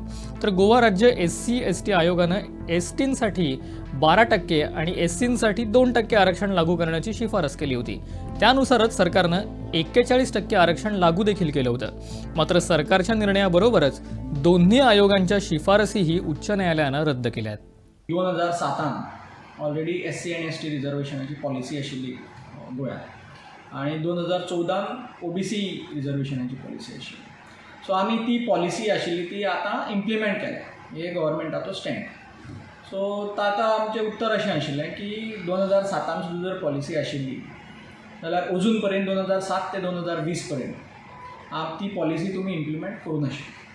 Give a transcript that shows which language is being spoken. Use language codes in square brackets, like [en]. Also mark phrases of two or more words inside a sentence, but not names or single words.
[mr] तर गोवा राज्य SC, ST आयोगानं STसाठी 12% आणि SCसाठी 2% आरक्षण लागू करण्याची शिफारस केली होती. त्यानुसारच सरकारनं 41% आरक्षण लागू देखील केलं होतं. मात्र सरकारच्या निर्णयाबरोबरच दोन्ही आयोगांच्या शिफारसीही उच्च न्यायालयानं रद्द केल्या आहेत. [kok] 2007 ऑलरेडी SC आणि ST रिझर्वेशनाची पॉलिसी आशिल्ली गोंयांत आणि 2014 OBC रिझर्वेशनाची पॉलिसी आशिल्ली. सो आमी ती पॉलिसी आशिल्ली ती आतां इम्प्लिमेंट केल्या. हे गव्हर्मेंटाचो स्टँड. सो ताका आमचें उत्तर अशें आशिल्लें की 2007 सुद्दां जर पॉलिसी आशिल्ली जाल्यार अजून पर्यंत 2007 ते 2020 पर्यंत ती पॉलिसी तुमी इम्प्लिमेंट करूं नाशिल्ली.